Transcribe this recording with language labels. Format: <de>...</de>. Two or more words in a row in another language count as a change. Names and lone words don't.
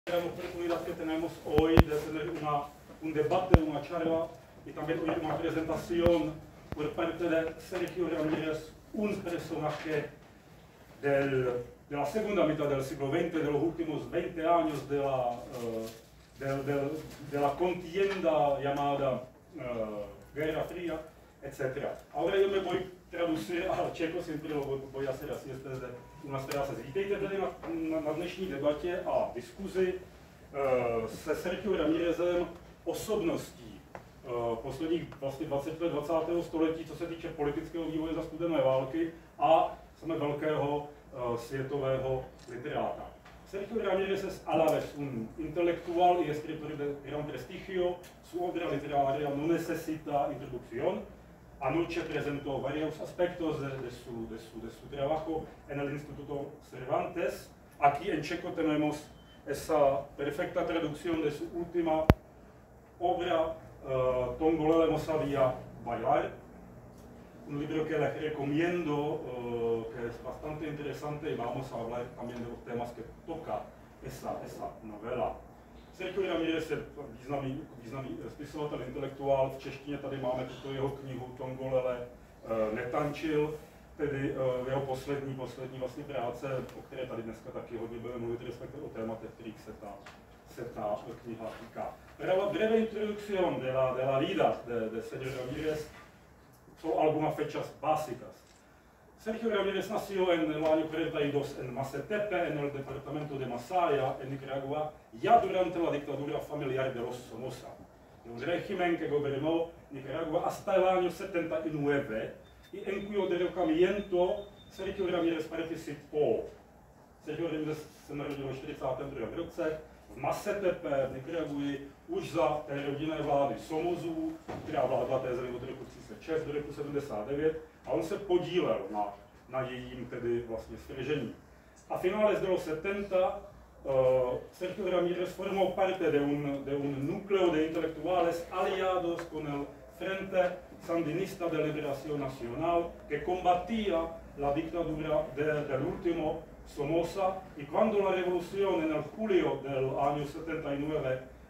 <es>oportunidad que tenemos hoy de tener un debate, una charla y también oír una presentación por parte de Sergio Ramírez, un personaje de la segunda mitad del siglo XX, de los últimos 20 años de la contienda llamada Guerra Fría, etc. Ahora yo me voy a traducir al čecho, siempre lo voy a hacer así, desde unas frases.</es> <cs>Vítejte tedy na dnešní debatě a diskuzi se Sergio Ramírezem, osobností posledních vlastně 20 let 20. století, co se týče politického vývoje za studené války a jsme velkého světového literáta.</cs> <es>Sergio Ramírez es a la vez un intelectual y escritor de gran prestigio. Su obra literaria no necesita introducción. Anoche presentó varios aspectos de su trabajo en el Instituto Cervantes. Aquí en checo tenemos esa perfecta traducción de su última obra, Tongolele no sabía bailar. Un libro que les recomiendo, que es bastante interesante y vamos a hablar también de los temas que toca esa novela.</es> <cs>Sergio Ramírez je významný spisovatel, intelektuál. V češtině tady máme tuto jeho knihu Tongolele netančil, tedy jeho poslední vlastně práce, o které tady dneska taky hodně budeme mluvit, respektive o tématech, kterých se ta kniha týká.</cs> <es>Breve introducción de la vida de Sergio Ramírez son algunas fechas básicas. Sergio Ramírez nació en el año 42 en Masetepe, en el departamento de Masaya, en Nicaragua, ya durante la dictadura familiar de los Somoza, un régimen que gobernó Nicaragua hasta el año 79 y en cuyo derrocamiento Sergio Ramírez participó.</es> <cs>Sergio Ramírez se narodil v 42. roce v Masetepe v Nikaragui už za té rodinné vlády Somozů, která vládla té zemi od roku 36 do roku 79, a on se podílel na jejím tedy vlastně svržení.</cs> <es>A finales de los 70 Sergio Ramírez formó parte de un núcleo de intelectuales aliados con el Frente Sandinista de Liberación Nacional que combatía la dictadura del último Somoza, y cuando la revolución en el julio del año 79</es>